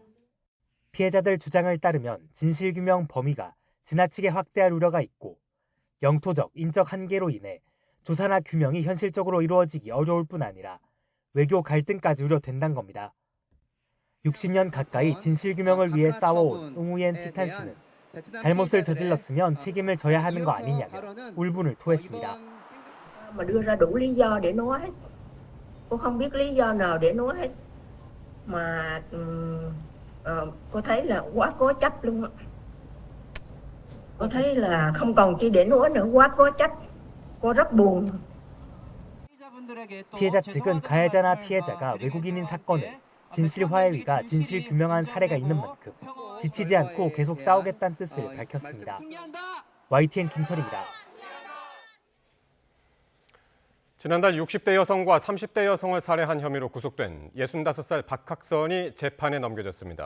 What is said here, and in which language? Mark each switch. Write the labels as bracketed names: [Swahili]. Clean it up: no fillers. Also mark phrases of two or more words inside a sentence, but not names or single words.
[Korean] 피해자들 주장을 따르면 진실규명 범위가 지나치게 확대할 우려가 있고 영토적, 인적 한계로 인해 조사나 규명이 현실적으로 이루어지기 어려울 뿐 아니라 외교 갈등까지 우려된다는 겁니다. 60년 가까이 진실규명을 위해 싸워온 응우옌 티탄 씨는 잘못을 저질렀으면 책임을 져야 하는 거 아니냐며 울분을 토했습니다. [Vietnamese] mà đưa ra đủ lý do để nói hết. Cô không biết lý do nào để nói hết. Mà cô thấy là quá cố chấp luôn á. Cô thấy là không còn chi để nói nữa, quá cố chấp. cô rất buồn. [Korean] 피해자 측은 가해자나 피해자가 외국인인 사건을 진실화해위가 진실규명한 사례가 있는 만큼 지치지 않고 계속 싸우겠다는 뜻을 밝혔습니다. YTN 김철입니다. 지난달 60대 여성과 30대 여성을 살해한 혐의로 구속된 65살 박학선이 재판에 넘겨졌습니다.